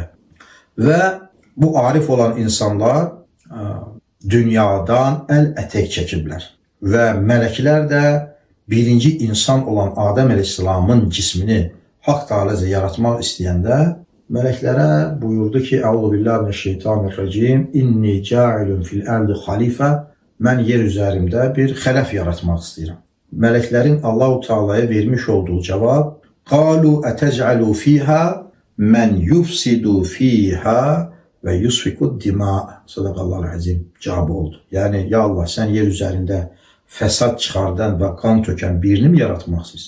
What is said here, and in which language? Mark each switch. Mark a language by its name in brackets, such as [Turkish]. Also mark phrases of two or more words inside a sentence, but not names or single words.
[Azerbaijani] Və bu arif olan insanlar dünyadan əl-ətək çəkiblər və mələklər də birinci insan olan Adəm əleyhissalamın cismini Haqq Teala'ca yaratmaq istəyəndə mələklərə buyurdu ki, [Arabic] أعوذ بالله من الشيطان الرجيم إني جاعل في الأرض خليفة, [Azerbaijani] mən yer üzərində bir xələf yaratmaq istəyirəm. [Turkish] meleklerin Allahu Teala'ya vermiş olduğu cevap [Arabic] "قالوا أتجعل فيها من يفسد فيها ويسفك الدماء." صدق الله العظيم [Turkish] cevabı oldu. Yani ya Allah, sen yer üzerinde fesat çıkardan ve kan töken birini mi yaratmak istiyorsun?